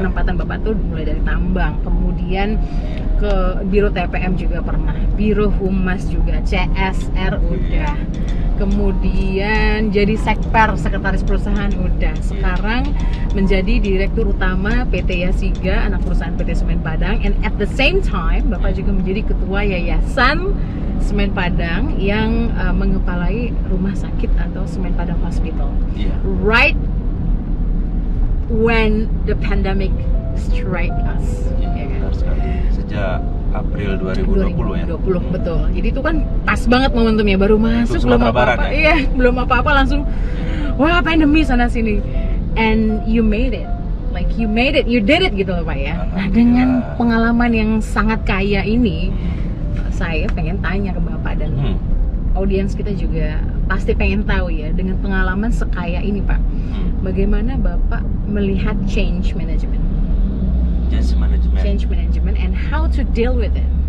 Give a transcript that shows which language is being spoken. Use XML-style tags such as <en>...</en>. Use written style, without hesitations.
<id>penempatan Bapak tuh mulai dari tambang, kemudian ke Biro TPM juga pernah, Biro Humas juga, CSR udah, kemudian jadi sekper, sekretaris perusahaan udah, sekarang menjadi direktur utama PT Yasiga, anak perusahaan PT Semen Padang,</id> <en>and at the same time</en> <id>Bapak juga menjadi ketua yayasan Semen Padang yang mengepalai rumah sakit atau Semen Padang Hospital. Iya.</id> <en>Right when the pandemic strike us.</en> <id>Iya, Ya kan? benar sekali. Sejak April 2020 ya. 2020, betul. Jadi itu kan pas banget momentumnya, baru masuk belum Sumatera Barat apa-apa. Iya, belum apa-apa langsung wah pandemi sana sini.</id> <en>And you made it. Like you made it, you did it</en> <id>gitu loh Pak ya. Nah, dengan pengalaman yang sangat kaya ini, saya pengen tanya ke Bapak dan audiens kita juga pasti pengen tahu ya, dengan pengalaman sekaya ini Pak, bagaimana Bapak melihat change management?</id> <en>Change management and how to deal with it.</en>